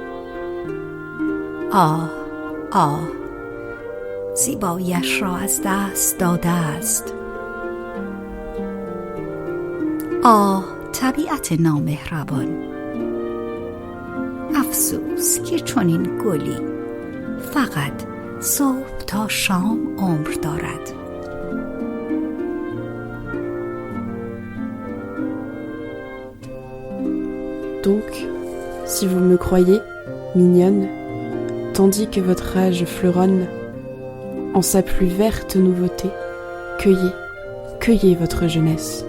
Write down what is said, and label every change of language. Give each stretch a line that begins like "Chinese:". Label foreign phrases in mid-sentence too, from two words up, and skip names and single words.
Persian: آه آه زیباییش را از دست داده است آه طبیعت نامهربان افسوس که چنین گلی فقط صبح تا شام عمر دارد
French: Donc, si vous me croyez, mignonne, tandis que votre âge fleuronne, en sa plus verte nouveauté, cueillez, cueillez votre jeunesse.